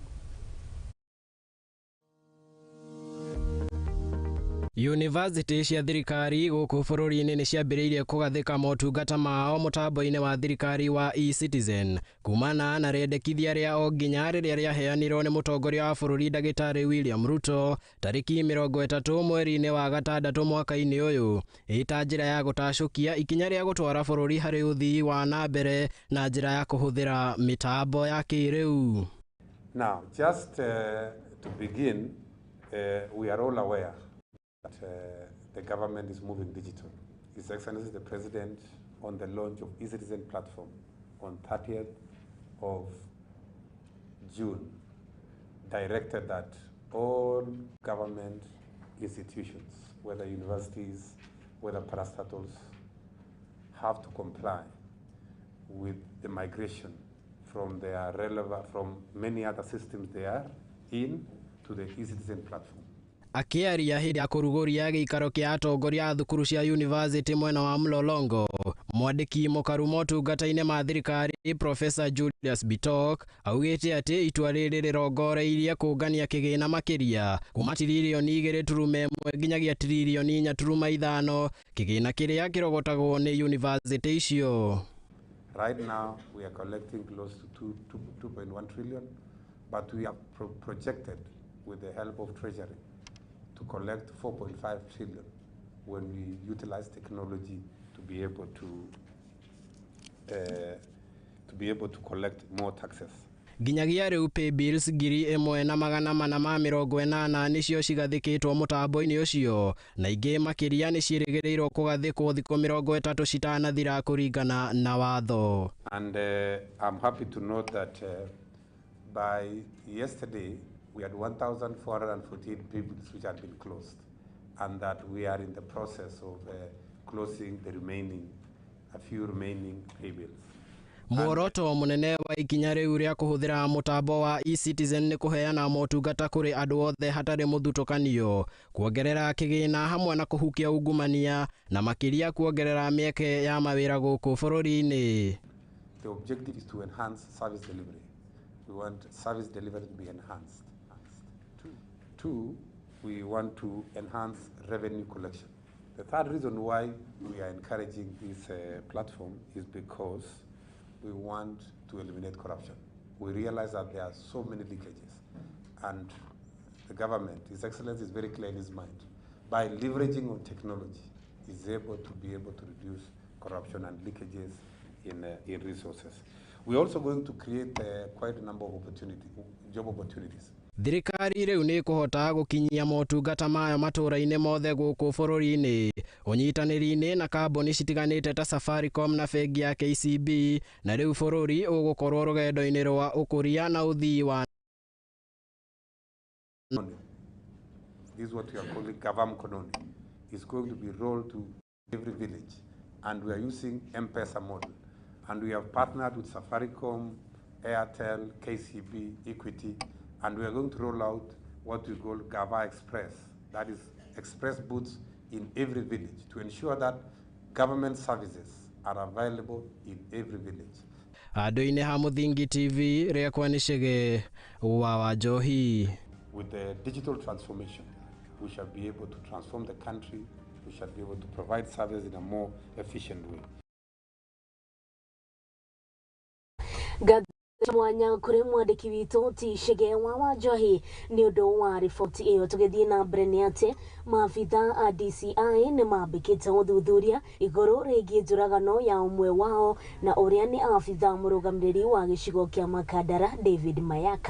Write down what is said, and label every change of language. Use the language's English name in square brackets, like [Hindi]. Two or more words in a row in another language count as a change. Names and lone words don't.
[Kikuyu] University cia thirikari gũkũ bũrũri-inĩ nĩ ciambĩrĩirie kũgathĩka motungata mao mũtambo-inĩ wa thirikari wa eCitizen kumana na rĩendekithia rĩa o nginya rĩrĩa rĩaheanirwo nĩ mũtongoria wa bũrũri Ndagitari William Ruto tarĩki 30 mweri-inĩ wa gatandatũ mwaka-inĩ ũyũ ĩta njĩra ya gũtacũkia ikinya rĩa gũtwara bũrũri harĩ ũthii wa na mbere na njĩra ya kũhũthĩra mĩtambo ya kĩrĩu. [English] Now, just to begin, we are all aware that the government is moving digital. His Excellency the President, on the launch of eCitizen platform on 30th of June, directed that all government institutions, whether universities, whether parastatals, have to comply with the migration from their from many other systems they are in to the eCitizen platform. [Kikuyu] Akiaria hĩndĩ ya kũrugũria gĩikaro kĩa atongoria a thukuru cia university mwena wa Mlolongo, mwandĩki mũkaru motungata-inĩ ma thirikari Professor Julius Bitok augĩte atĩ itua rĩrĩ rĩrongoreirie kũngania kĩgĩna makĩria kuma tiririoni 2.1 nginyagia tiririoni 4.5 kĩgĩna kĩrĩa kĩrogotagwo nĩ university icio. [English] Right now we are collecting close to 2.1 trillion, but we have projected with the help of Treasury to collect 4.5 trillion when we utilize technology to be able to collect more taxes. [Kikuyu] Nginyagia rĩu [English] pay bills [Kikuyu] 1,480 nĩcio cigathĩkĩtwo mũtambo-inĩ ũcio na ingĩ makĩria nĩ ciĩrĩgĩrĩirwo kũgathĩkwo thikũ 30 citanathira kũringana na watho. [English] And I'm happy to note that by yesterday we had 1,414 payments which had been closed, and that we are in the process of closing a few remaining pay bills. [Kikuyu] Muoroto munene wa ikinya rĩu rĩa kũhũthĩra mũtambo wa eCitizen nĩ kũheana motungata kũrĩ andũ othe hatarĩ mũthutũkanio, kuongerera kĩgĩna hamwe na kũhukia ungumania na makĩria kuongerera mĩeke ya mawĩra gũkũ bũrũri-inĩ. [English] The objective is to enhance service delivery. We want service delivery to be enhanced. Two, we want to enhance revenue collection. The third reason why we are encouraging this platform is because we want to eliminate corruption. We realize that there are so many leakages, and the government, His Excellency, is very clear in his mind. By leveraging on technology, is able to reduce corruption and leakages in resources. We're also going to create quite a number of job opportunities. [Kikuyu] Thirikari riu ni kuhota gukinyia motungata mayo matura-ini mothe guku bururi-ini unyitaniri-ini na kambuni citiganite ta Safaricom na bengi ya KCB na riu bururi ugukorwo rugendo-ini rwa ukuria na uthii wa [English] This is what we are calling Gavam Kononi. It's going to be rolled to every village, and we are using M-Pesa model, and we have partnered with Safaricom, Airtel, KCB, Equity, and we are going to roll out what we call Gava Express, that is express booths in every village to ensure that government services are available in every village. [Kikuyu] Andu-ini ha Muthingi TV riakwa ni Shege wa Wanjohi. [English] With the digital transformation, we shall be able to transform the country, we shall be able to provide services in a more efficient way. [Kikuyu] Mwanya kuri mwandiki witu ti Shege wa Wanjohi ni undu wa riboti iyo. Tugithii na mbere ni ati maabitha a DCI ni mambikite uthuthuria iguru rigie njuragano ya umwe wao na uria ni abitha murugamiriri wa gicigo kia Makadara David Mayaka.